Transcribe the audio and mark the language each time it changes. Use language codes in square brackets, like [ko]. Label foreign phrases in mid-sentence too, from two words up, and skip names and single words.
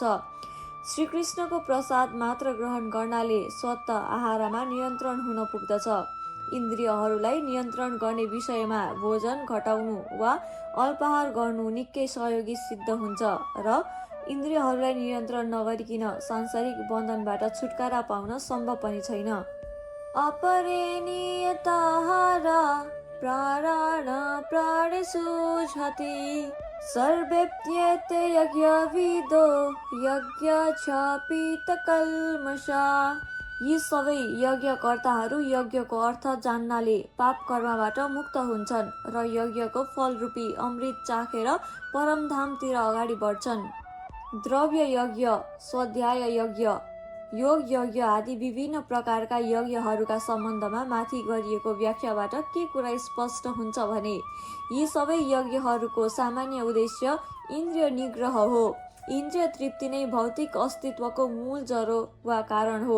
[ne] श्रीकृष्णको प्रसाद मात्र ग्रहण गर्नाले स्वतः आहारमा नियन्त्रण हुन पुग्दछ। इन्द्रियहरूलाई नियन्त्रण गर्ने विषयमा भोजन घटाउनु वा अल्पाहार गर्नु निकै सहयोगी सिद्ध हुन्छ र इन्द्रियहरूलाई नियन्त्रण नगरिकन सांसारिक बन्धनबाट छुटकारा पाउन सम्भव पनि छैन। [sa] अपरे नियताहार प्राण प्राणेषु झति सर्वेप्येते यज्ञविदो यज्ञक्षपितकल्मषा। [ne] यी सबै यज्ञकर्ताहरू यज्ञको अर्थ जान्नाले पाप कर्मबाट मुक्त हुन्छन् र यज्ञको फलरूपी अमृत चाखेर परमधामतिर अगाडि बढ्छन्। द्रव्य यज्ञ, स्वाध्याय यज्ञ, योग यज्ञ आदि विभिन्न प्रकारका यज्ञहरूका सम्बन्धमा माथि गरिएको व्याख्याबाट के कुरा स्पष्ट हुन्छ भने यी सबै यज्ञहरूको सामान्य उद्देश्य इन्द्रिय निग्रह हो इन्द्रिय तृप्ति नै भौतिक अस्तित्वको मूल जरो वा कारण हो।